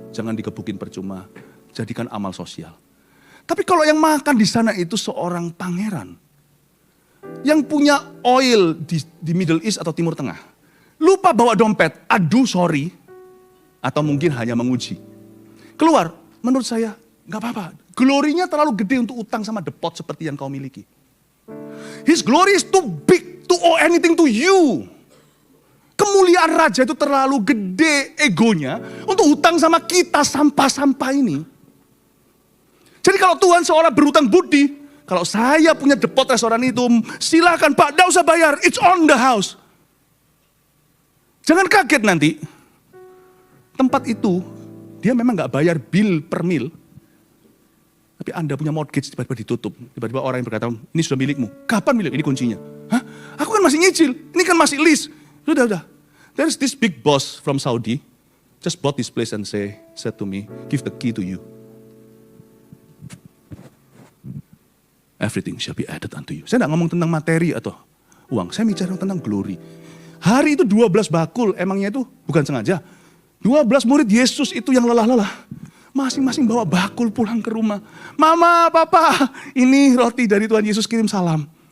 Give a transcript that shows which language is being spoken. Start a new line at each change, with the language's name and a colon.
Indonesian: Jangan digebukin percuma. Jadikan amal sosial. Tapi kalau yang makan di sana itu seorang pangeran. Yang punya oil di Middle East atau Timur Tengah. Lupa bawa dompet, aduh sorry. Atau mungkin hanya menguji. Keluar, menurut saya gak apa-apa. Glorinya terlalu gede untuk utang sama depot seperti yang kau miliki.
English: His glory is too big to owe anything to you.
Indonesian: Kemuliaan raja itu terlalu gede egonya untuk hutang sama kita sampah-sampah ini. Jadi kalau Tuhan seolah berhutang budi, kalau saya punya depot restoran itu, silakan Pak, gak usah bayar,
English: it's on the house.
Indonesian: Jangan kaget nanti, tempat itu dia memang gak bayar bill per mil, tapi Anda punya mortgage tiba-tiba ditutup. Tiba-tiba orang yang berkata, ini sudah milikmu. Kapan milik? Ini kuncinya. Hah? Aku kan masih nyicil, ini kan masih lease. Sudah.
English: There's this big boss from Saudi, just bought this place and said to me, give the key to you. Everything shall be added unto you.
Indonesian: Saya tidak ngomong tentang materi atau uang, saya bicara tentang glory. Hari itu 12 bakul, emangnya itu bukan sengaja. 12 murid Yesus itu yang lelah-lelah. Masing-masing bawa bakul pulang ke rumah. Mama, papa, ini roti dari Tuhan Yesus, kirim salam.